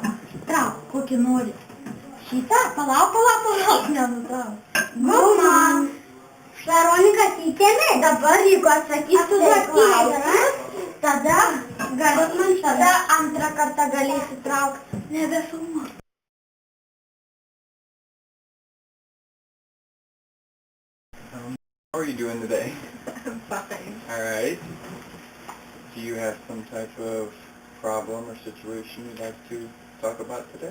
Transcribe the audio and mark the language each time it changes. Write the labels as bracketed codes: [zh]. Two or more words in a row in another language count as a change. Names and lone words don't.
[lt] Trauk, kokį nori. Šitą? Palauk, nenutrauk. Guma. Veronika įtėmė, dabar jeigu atsakysiu klausimus, tada antrą kartą galėsi traukti. [en] Never so much. How are you doing today? I'm fine. Alright. Do you have some type of problem or situation you'd like to talk about today?